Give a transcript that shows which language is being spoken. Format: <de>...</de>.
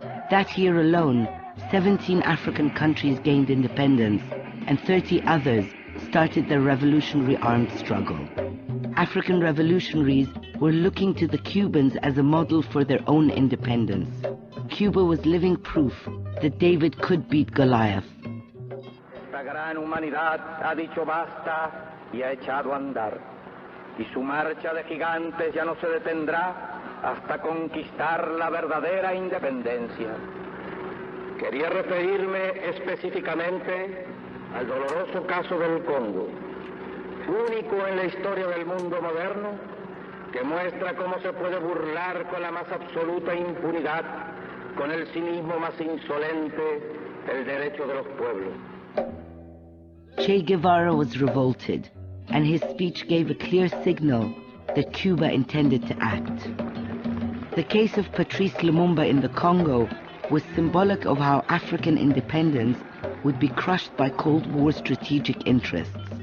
<en>That year alone, 17 African countries gained independence, and 30 others started their revolutionary armed struggle. African revolutionaries were looking to the Cubans as a model for their own independence. Cuba was living proof that David could beat Goliath.</en> <es>Esta gran humanidad ha dicho basta y ha echado a andar, y su marcha de gigantes ya no se detendrá hasta conquistar la verdadera independencia. Quería referirme específicamente al doloroso caso del Congo, único en la historia del mundo moderno, que muestra cómo se puede burlar con la más absoluta impunidad, con el cinismo más insolente, el derecho de los pueblos.</es> <en>Che Guevara was revolted, and his speech gave a clear signal that Cuba intended to act. The case of Patrice Lumumba in the Congo was symbolic of how African independence would be crushed by Cold War strategic interests.</en>